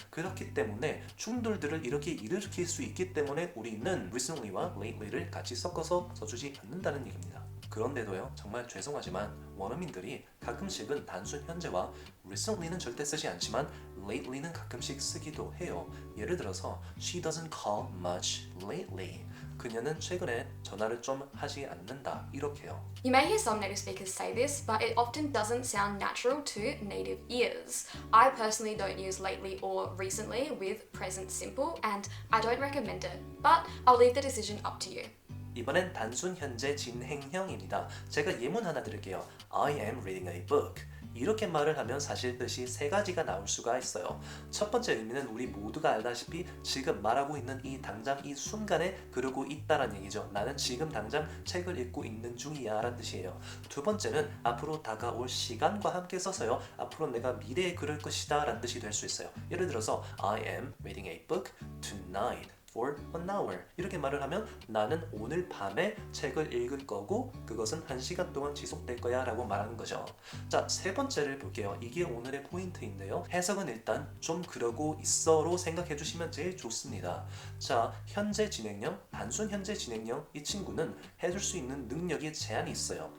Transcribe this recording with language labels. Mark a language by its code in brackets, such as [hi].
[ko] 그렇기 때문에 충돌들을 이렇게 일으킬 수 있기 때문에 우리는 recently와 lately를 같이 섞어서 써주지 않는다는 얘기입니다. 그런데도요, 정말 죄송하지만 원어민들이 가끔씩은 단순 현재와 recently는 절대 쓰지 않지만 lately는 가끔씩 쓰기도 해요. 예를 들어서 [en] She doesn't call much lately. [ko] 그녀는 최근에 전화를 좀 하지 않는다. 이렇게요. [en] You may hear some native speakers say this, but it often doesn't sound natural to native ears. I personally don't use lately or recently with present simple, and I don't recommend it, but I'll leave the decision up to you. [ko] 이번엔 단순 현재 진행형입니다. 제가 예문 하나 드릴게요. [en] I am reading a book. [ko] 이렇게 말을 하면 사실 뜻이 세 가지가 나올 수가 있어요. 첫 번째 의미는 우리 모두가 알다시피 지금 말하고 있는 이 당장 이 순간에 그러고 있다라는 얘기죠. 나는 지금 당장 책을 읽고 있는 중이야 라는 뜻이에요. 두 번째는 앞으로 다가올 시간과 함께 써서요. 앞으로 내가 미래에 그럴 것이다 라는 뜻이 될 수 있어요. 예를 들어서 [en] I am reading a book tonight. for an hour [ko] 이렇게 말을 하면 나는 오늘 밤에 책을 읽을 거고 그것은 1시간 동안 지속될 거야 라고 말하는 거죠. 자, 세 번째를 볼게요. 이게 오늘의 포인트인데요. 해석은 일단 좀 그러고 있어로 생각해 주시면 제일 좋습니다. 자, 현재 진행형, 단순 현재 진행형 이 친구는 해줄 수 있는 능력이 제한이 있어요.